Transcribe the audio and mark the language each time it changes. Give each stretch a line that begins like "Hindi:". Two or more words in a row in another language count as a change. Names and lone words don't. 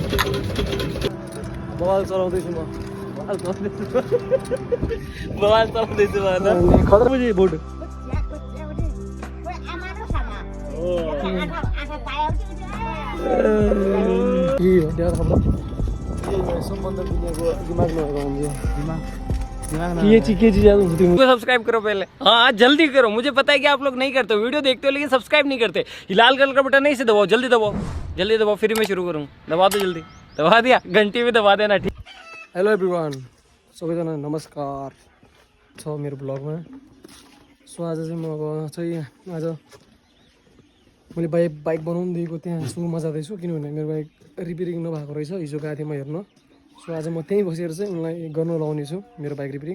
Nepali: मोबाइल चलाउँदैछु म मोबाइल चलाउँदैछु म खतरा बुझी बोर्ड
Hindi: सब्सक्राइब करो पहले। हाँ जल्दी करो, मुझे पता है कि आप लोग नहीं करते, वीडियो देखते हो लेकिन सब्सक्राइब नहीं करते। लाल कलर का बटन नहीं से दबाओ, जल्दी दबाओ, जल्दी दबाओ, फिर मैं शुरू करूँ। दबा दो जल्दी, दबा दिया, घंटी में दबा देना। ठीक।
English: hello everyone,
Nepali: सबैजना नमस्कार छ मेरो ब्लगमा। सो आज चाहिँ म अब चाहिँ आज मैले बाइक बनाउनु दिएको त्यहाँ सुरुमा जाँदैछु, किनभने मेरो बाइक रिपेयरिङ नभएको रहेछ। हिजो गएको थिएँ म हेर्न। सो आज म त्यहीँ बसेर चाहिँ उनलाई गर्नु लाउने छु मेरो बाइक रिपेयरिङ।